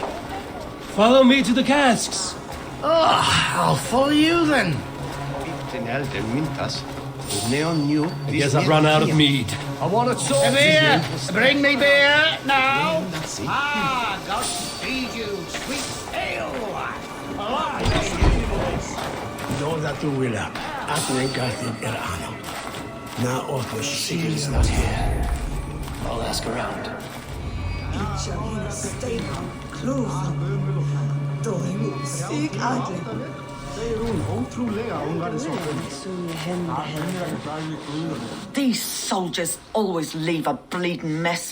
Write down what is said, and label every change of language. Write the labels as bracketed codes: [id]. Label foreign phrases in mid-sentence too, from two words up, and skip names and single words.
[en] Follow me to the casks! I'll follow you then. I guess I've run out of mead. I want to talk to beer. Bring me beer now. God speed you, sweet ale. Låda tuilla, atnen kastin ano. [fi] Nää oot [en] Sigurd's not here. I'll ask around. These soldiers always leave a bleeding mess.